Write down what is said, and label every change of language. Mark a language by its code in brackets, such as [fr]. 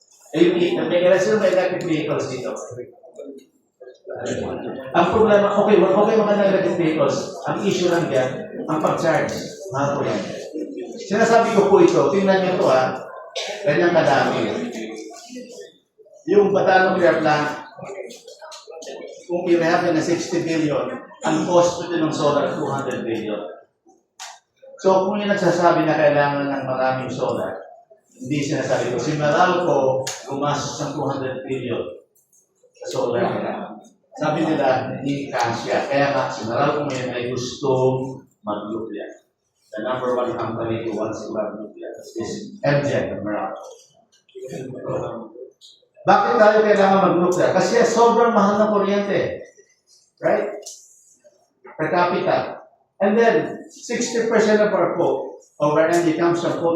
[tl] May electric vehicles dito. Ang problema, okay maganda electric vehicles. Ang issue lang yan, ang pag-charge. Mahal po yan. Sinasabi ko po ito, tingnan nyo ito ha, ganyang kadami. Yung Bataan Nuclear Plant, kung i-rehab na 60 billion, ang cost po ng solar 200 billion. So kung yung nagsasabi na kailangan ng maraming solar, hindi sinasabi ko. Si Meralco, gumastos ng 200 billion sa solar nila. Sabi nila, hindi kasya. Kaya nga, si Meralco ngayon ay gustong mag-nuclear. [en] The number 1 company who wants to have nuclear is MGen of Meralco. [tl] Bakit tayo kailangan mag-nuclear? Kasi sobrang mahal ng kuryente. [en] Right? Per capita. And then, 60% of our coal, of our energy comes from coal.